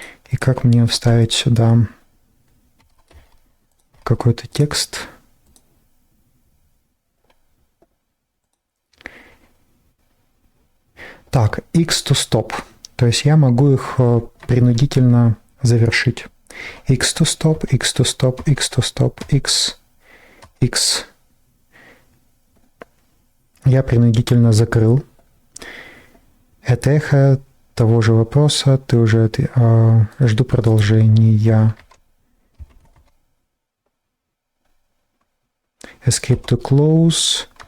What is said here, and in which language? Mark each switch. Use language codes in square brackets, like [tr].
[ru] И как мне вставить сюда какой-то текст? Так, [en] X to stop. [ru] То есть я могу их принудительно завершить. [en] X to stop, X to stop, X to stop, X, X. [ru] Я принудительно закрыл. Это эхо того же вопроса. Ты уже жду продолжения. [en] Escape to close.